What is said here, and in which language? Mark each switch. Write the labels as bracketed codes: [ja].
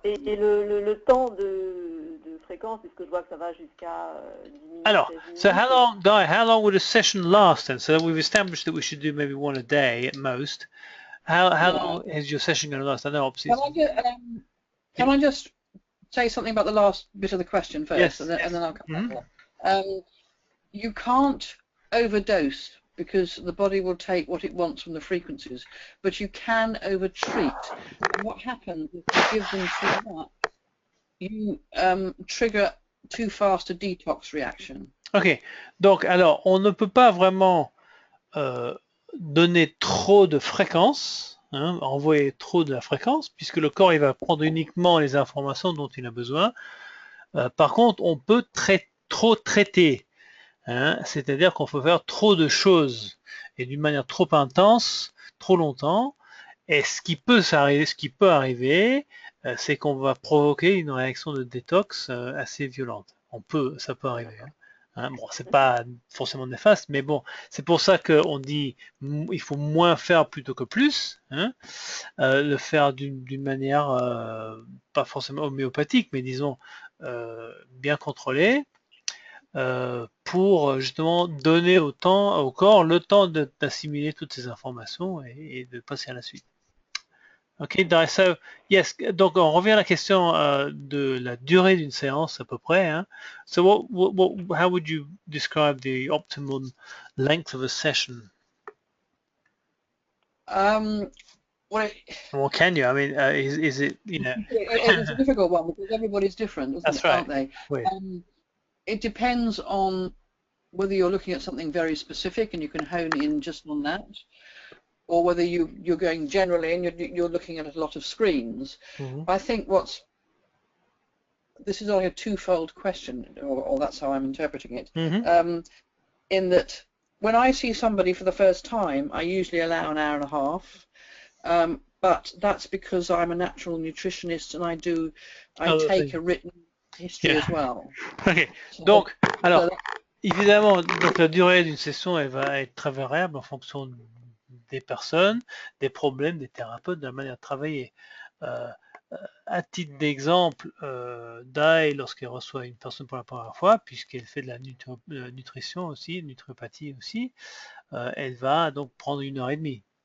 [fr] Et le temps de fréquence, puisque je vois que ça va jusqu'à 10 minutes, Alors, 16 minutes. [en] so how long would a session last then? So we've established that we should do maybe one a day at most. How long is your session going to last? I know obviously. Can I just say something about the last bit of the question first, Yes, and then I'll come back to Mhm. that. You can't overdose because the body will take what it wants from the frequencies, but you can over-treat. And what happens if you give them too much, you trigger too fast a detox reaction. [fr] Ok, donc alors on ne peut pas vraiment donner trop de fréquences, hein, envoyer trop de la fréquence, puisque le corps il va prendre uniquement les informations dont il a besoin. Par contre, on peut trop traiter, hein, c'est-à-dire qu'on peut faire trop de choses et d'une manière trop intense, trop longtemps. Et ce qui peut arriver, c'est qu'on va provoquer une réaction de détox assez violente. Ça peut arriver. Hein. Bon, c'est pas forcément néfaste, mais bon, c'est pour ça qu'on dit il faut moins faire plutôt que plus. Hein. Le faire d'une manière pas forcément homéopathique, mais disons bien contrôlée. Pour justement donner au corps le temps d'assimiler toutes ces informations et de passer à la suite. [en] Ok, so yes, [fr] donc on revient à la question de la durée d'une séance à peu près. Hein. [en] So how would you describe the optimum length of a session? Well, can you? I mean, is it, you know? It's a difficult one because everybody's different, aren't they? [fr] Oui. [en] It depends on whether you're looking at something very specific and you can hone in just on that, or whether you're going generally and you're looking at a lot of screens. I think this is only a twofold question, or that's how I'm interpreting it, in that when I see somebody for the first time, I usually allow an hour and a half, but that's because I'm a natural nutritionist and I take a written history Yeah. as well. Ok. So, [fr] Donc, alors, [en] so [fr] évidemment, donc la durée d'une session, elle va être très variable en fonction des personnes, des problèmes, des thérapeutes, de la manière de travailler. À titre d'exemple, Dai, lorsqu'elle reçoit une personne pour la première fois, puisqu'elle fait de la nutrition aussi, nutriopathie aussi, elle va donc prendre 1 heure et demie.